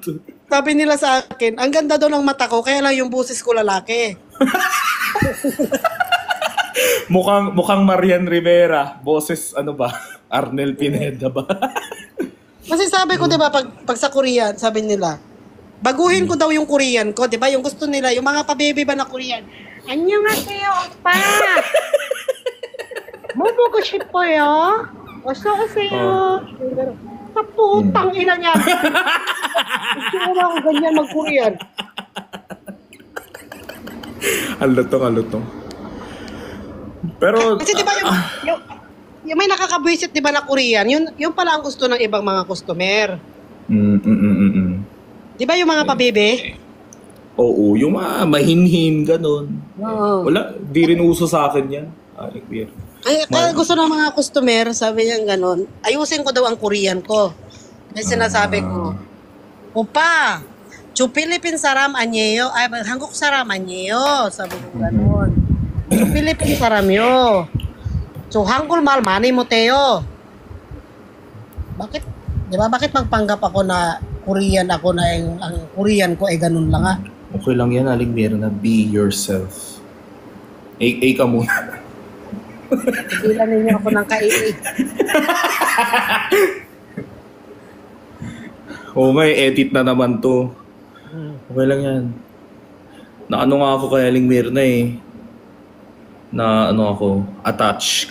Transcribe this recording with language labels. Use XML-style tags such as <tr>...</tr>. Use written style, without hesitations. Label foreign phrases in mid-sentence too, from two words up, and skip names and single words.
<tl>Sabi nila sa akin, ang ganda daw ng mata ko, kaya lang yung busis ko lalaki. mukhang Marian Rivera. Boses, Arnel Pineda ba? Kasi sabi ko, di ba, pag sa Korean, sabi nila, baguhin ko daw yung Korean ko, di ba? Yung gusto nila, yung mga pa-baby ba na Korean.</tl> <ko>안녕하세요, opa! 뭐 보고 싶어요? 어서 오세요.</ko> <tl>Sa putang ina niya. Gusto mo ako ganyan mag-Korean. Halutong. Pero... Kasi di ba yung may nakakabwisit di ba na Korean, yun pala ang gusto ng ibang mga customer. Di ba yung mga pa-bebe? Oo, yung mga mahinhin, ganun. Oo. Wala, di rin uso sa akin yan. Kaya gusto ng mga customer, sabi niya gano'n, ayusin ko daw ang Korean ko. Kasi sinasabi ko,</tl> <ko>Opa, 저 필리핀 사람 아니에요? 아, 한국 사람 아니에요?</ko> <tl>sabi ko gano'n.</tl> <ko>저 필리핀 사람이요. 저 한국말 많이 못해요.</ko> <tl>Bakit? Di ba? Bakit magpanggap ako na Korean ako na ang Korean ko ay ganun lang ah? Okay lang yan, Aling Mirna.</tl> <en>Be yourself.</en> <tl>A ka muna. Tigilan ninyo ako ng kaili. Oo nga, edit na naman to. Okay lang yan. Naano nga ako kay Aling Mirna eh. Na attach.</tl>